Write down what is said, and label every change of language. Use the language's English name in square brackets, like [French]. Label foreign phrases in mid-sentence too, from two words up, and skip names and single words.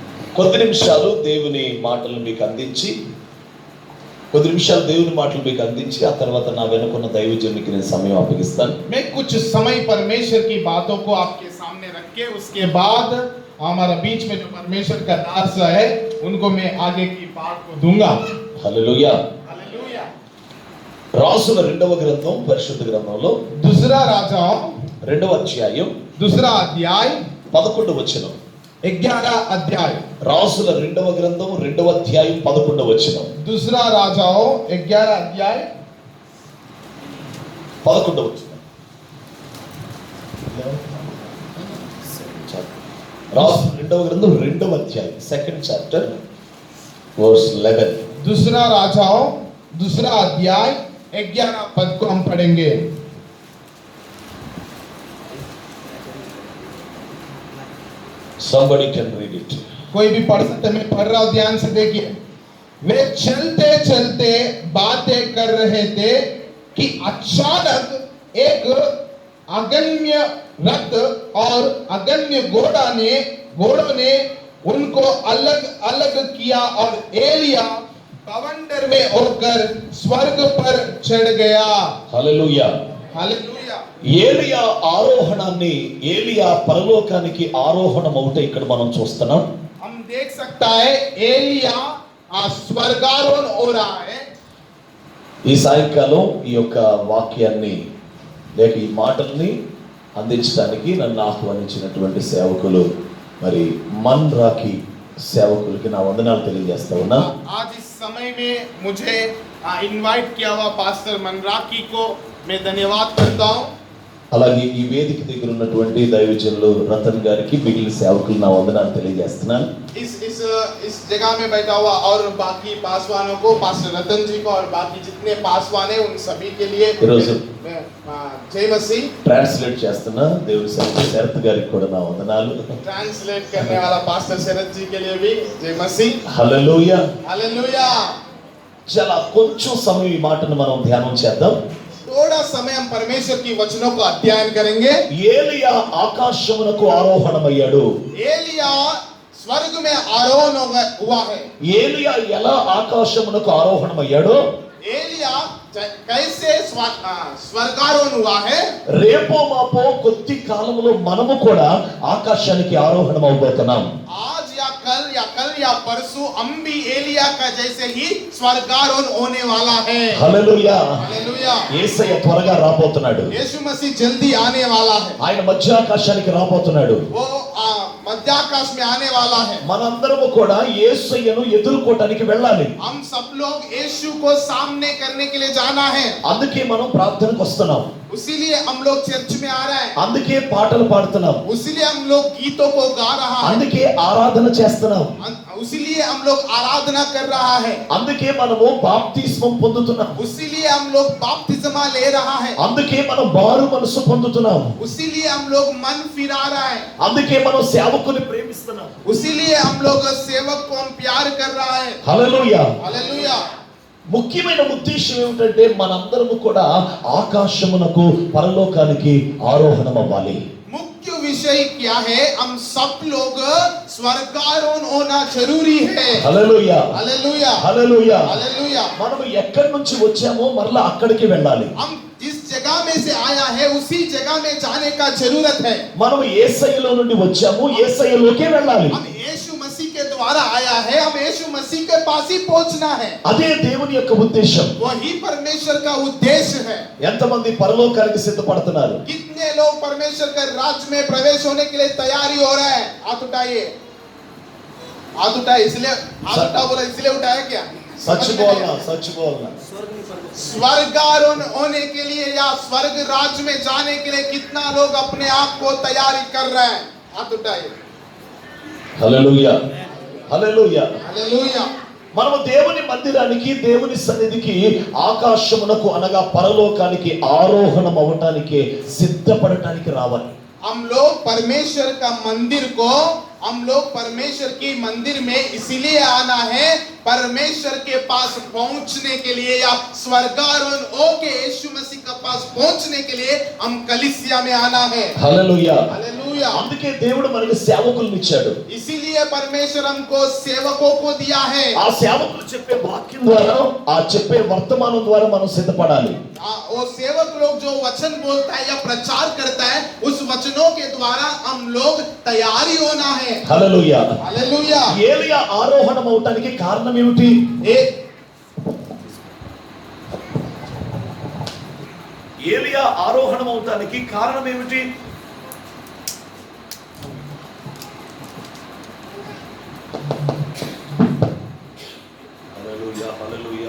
[Telugu] కొద్ది నిమిషాలు దేవుని మాటలు మీకు అందించి ఆ తర్వాత నా వెనుకున్న దైవజనునికి నేను సమయం అప్పగిస్తాను. [Hindi] मैं कुछ समय परमेश्वर की बातों को आपके सामने रख के उसके बाद हमारा बीच में जो परमेश्वर का दास है उनको मैं आगे की बात को दूंगा. [Telugu] హల్లెలూయా. [Hindi] हालेलुया. [Telugu] రాసుల రెండవ గ్రంథం పరిశుద్ధ గ్రంథంలో [Hindi] दूसरा राजाओं [Telugu] రెండవ అధ్యాయం [Hindi] दूसरा अध्याय [Telugu] 11వ వచనం. [Hindi] 11 अध्याय. [Telugu] రాసుల రెండవ గ్రంథం రెండవ అధ్యాయం 11వ వచనం. [Hindi] दूसरा राजाओं 11 अध्याय [Telugu] 11వ వచనం. రాసుల రెండవ గ్రంథం రెండవ అధ్యాయం [English] second chapter verse [Telugu] 11. [Hindi] दूसरा राजाओं दूसरा अध्याय 11 पद को हम पढ़ेंगे. [English] Somebody can read it. [Hindi] कोई भी पढ़ सकते, मैं पढ़ रहा हूं, ध्यान से देखिए. वे चलते चलते बातें कर रहे थे कि अचानक एक अगण्य रथ और अगण्य घोड़ों ने उनको अलग अलग किया और एलिया बवंडर में होकर स्वर्ग पर चढ़ गया. [Telugu] హల్లెలూయా. [Hindi] हालेलुया. [Telugu] ఏలియా ఆరోహణాన్ని, ఏలియా పరలోకానికి ఆరోహణం అవుట ఇక్కడ మనం చూస్తున్నాం. [Hindi] हम देख सकता है एलिया स्वर्गारोहण हो रहा है. [Telugu] ఈ సాయంకాలం ఈ యొక్క వాక్యాన్ని లేక ఈ మాటల్ని అందించడానికి నన్ను ఆహ్వానించినటువంటి సేవకులు మరి మన్ రాకి సేవకులకి నా వందనాలు తెలియజేస్తా ఉన్నా. [Hindi] आज इस समय में मुझे इनवाइट किया हुआ पास्टर मनराकी को मैं धन्यवाद करता हूं. [Telugu] అలాగే ఈ వేదిక దగ్గర ఉన్నటువంటి దైవజనులు రతన్ గారికి, మిగిలిన సేవకులు నా వందనాలు తెలియజేస్తున్నాను. [Hindi] इस जगह में बैठा हुआ और बाकी पासवानों को, पास्टर रतन जी को और बाकी जितने पासवान हैं उन सभी के लिए जय मसीह. [Telugu] ట్రాన్స్లేట్ చేస్తున్నా దేవుని సేవకులు శరత్ గారికి కూడా నా వందనాలు. [Hindi] ट्रांसलेट करने वाला पास्टर शरद जी के लिए भी जय मसीह. [Telugu] హల్లెలూయా. [Hindi] हालेलुया. [Telugu] చాలా కొంచెం సమయం ఈ మాటను మనం ధ్యానం చేద్దాం. [Hindi] थोड़ा समय हम परमेश्वर की वचनों को अध्ययन करेंगे. [Telugu] ఏలియా ఆకాశమునకు ఆరోహణమయ్యాడు. [Hindi] एलिया स्वर्ग में आरोहण हुआ है. [Telugu] ఏలియా ఎలా ఆకాశమునకు ఆరోహణమయ్యాడో, [Hindi] एलिया कैसे स्वर्गारोहण हुआ है, [Telugu] రేపో మాపో కొద్ది కాలంలో మనము కూడా ఆకాశానికి ఆరోహణం అవబోతున్నాం. [Hindi] आज या कल या परसों हम भी एलिया का जैसे ही स्वर्गारोहण होने वाला है. [Telugu] హల్లెలూయా. [Hindi] हालेलुया. [Telugu] యేసయ్య త్వరగా రాబోతున్నాడు. [Hindi] यीशु मसीह जल्दी आने वाला है. [Telugu] ఆయన మధ్యాకాశానికి రాబోతున్నాడు. [Hindi] वो मध्याकाश में आने वाला है. [Telugu] మనందరము కూడా యేసయ్యను ఎదుర్కోవడానికి వెళ్ళాలి. [Hindi] हम सब लोग यीशु को सामने करने के लिए जाना है. [Telugu] అందుకే మనం ప్రార్థనకు వస్తున్నాం. [Hindi] उसीलिए हम लोग चर्च में आ रहे हैं. [Telugu] అందుకే పాటలు పాడుతున్నాం. [Hindi] उसीलिए हम लोग गीतों को गा रहा है. [Telugu] అందుకే ఆరాధన చేస్తున్నాం. [Hindi] उसीलिए हम लोग आराधना कर रहा है. [Telugu] అందుకే మనము బాప్తిస్మం పొందుతున్నాం. [Hindi] उसीलिए हम लोग बपतिस्मा ले रहा है. [Telugu] అందుకే మనం మారు మనసు పొందుతున్నాం. [Hindi] उसीलिए हम लोग मन फिरा रहा है. [Telugu] అందుకే మనం సేవకుని ప్రేమిస్తున్నాం. [Hindi] उसीलिए हम लोग सेवक को हम प्यार कर रहा है. [Telugu] హల్లెలూయా. [Hindi] हालेलुया. [Telugu] ముఖ్యమైన ఉద్దేశం ఏమిటంటే మనందరము కూడా ఆకాశమునకు, పరలోకానికి ఆరోహణం అవ్వాలి. [Hindi] मुख्य विषय क्या है, हम सब लोग स्वर्गारोहण होना जरूरी है. [Telugu] హల్లెలూయా. [Hindi] हालेलुया. [Telugu] హల్లెలూయా. [Hindi] हालेलुया. [Telugu] మనం ఎక్కడి నుంచి వచ్చామో మరలా అక్కడికి వెళ్ళాలి. [Hindi] हम जिस जगह में से आया है उसी जगह में जाने का जरूरत है. [Telugu] మనం యేసయ్యలో నుండి వచ్చాము, యేసయ్యలోకే వెళ్ళాలి. [Hindi] हम यीशु मसीह के द्वारा आया है, हम यीशु मसीह के पास ही पहुंचना है. [Telugu] అదే దేవుని యొక్క ఉద్దేశం. [Hindi] वही परमेश्वर का उद्देश्य है. [Telugu] ఎంతమంది పరలోకానికి సిద్ధపడుతున్నారు? [Hindi] कितने लोग परमेश्वर के राज्य में प्रवेश होने के लिए तैयारी हो रहे हैं? हाथ उठाइए. हाथ उठाइए. इसलिए हाथ उठा बोला इसलिए उठाया क्या? सच बोलना, सच बोलना. स्वर्गारोहण होने के लिए या स्वर्ग राज्य में जाने के लिए कितना लोग अपने आप को तैयारी कर रहे हैं? हाथ उठाइए. [Telugu] హల్లెలూయా. హల్లెలూయా. [Hindi] हालेलुया. [Telugu] మనము దేవుని మందిరానికి, దేవుని సన్నిధికి, ఆకాశమునకు అనగా పరలోకానికి ఆరోహణం అవటానికి, సిద్ధపడటానికి రావాలి. [Hindi] हम लोग परमेश्वर का मंदिर को, हम लोग परमेश्वर की मंदिर में इसीलिए आना है, परमेश्वर के पास पहुंचने के लिए या स्वर्गारोहण होके यीशु मसीह के पास पहुंचने के लिए हम कलीसिया में आना है. [Telugu] హల్లెలూయా. [Hindi] हालेलुया. हालेलुया। [Telugu] అందుకే దేవుడు మనకి సేవకులను ఇచ్చాడు. [Hindi] इसीलिए परमेश्वर हमको सेवकों को दिया है। [Telugu] ఆ సేవకులు చెప్పే వాక్యం ద్వారా, ఆ చెప్పే వర్తమానం ద్వారా మనం సిద్ధపడాలి. [Hindi] वो सेवक लोग जो वचन बोलता है या प्रचार करता है, उस वचनों के द्वारा हम लोग तैयारी होना है। [Telugu] హల్లెలూయా. [Hindi] हालेलुया। [Telugu] ఏలియా ఆరోహణం అవటానికి కారణం ఏమిటి? ఏలియా ఆరోహణం అవటానికి కారణం ఏమిటి? హల్లెలూయా, హల్లెలూయా.